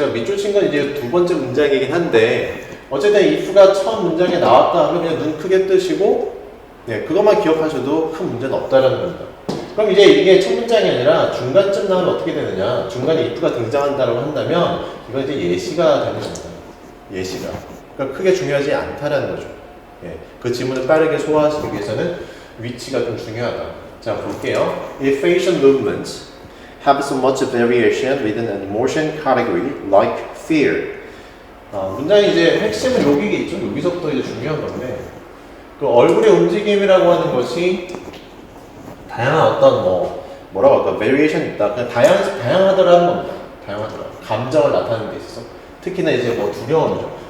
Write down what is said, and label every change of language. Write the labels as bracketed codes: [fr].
[ko] 제가 밑줄 친 건 이제 두 번째 문장이긴 한데 어쨌든 if가 첫 문장에 나왔다 하면 그냥 눈 크게 뜨시고 네, 그것만 기억하셔도 큰 문제는 없다라는 겁니다. 그럼 이제 이게 첫 문장이 아니라 중간쯤 나오면 어떻게 되느냐? 중간에 if가 등장한다라고 한다면 이건 이제 예시가 되는 겁니다. 예시가. 그러니까 크게 중요하지 않다라는 거죠. 예, 그 지문을 빠르게 소화하시기 위해서는 위치가 좀 중요하다. 자, 볼게요. [en] If facial movements have so much variation within an emotion category like fear. [ko] 문장의 이제 핵심은 여기겠죠. 여기서부터 이제 중요한 건데 그 얼굴의 움직임이라고 하는 것이 다양한 어떤 뭐라고 할까 variation 있다. 그냥 다양하더라는 겁니다. 다양하더라. 감정을 나타내는 데 있어서 특히나 이제 뭐 두려움이죠.